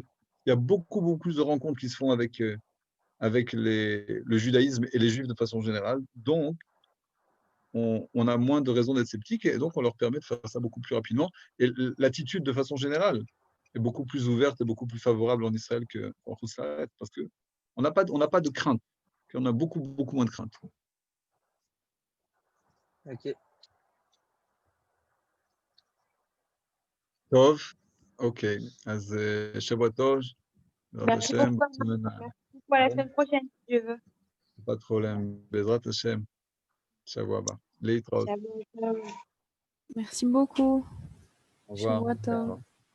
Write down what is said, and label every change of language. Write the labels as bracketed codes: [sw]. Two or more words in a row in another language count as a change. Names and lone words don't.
[fr] Il y a beaucoup, beaucoup plus de rencontres qui se font avec le judaïsme et les juifs de façon générale. Donc, on a moins de raisons d'être sceptiques et donc on leur permet de faire ça beaucoup plus rapidement. Et l'attitude de façon générale est beaucoup plus ouverte et beaucoup plus favorable en Israël qu'en Israël parce qu'on n'a pas de crainte. qu'on a beaucoup moins de crainte. Ok. [he] טוב, אוקיי, אז שבוע טוב, בעזרת [fr] Merci [he] השם, [fr] beaucoup. semaine Merci beaucoup. À la semaine prochaine, si Dieu veut. pas de problème, [he] בעזרת השם, שבוע הבא. להתראות, [fr] Ciao, ciao. Merci beaucoup. au revoir. [he] שבוע טוב. [fr] Au revoir.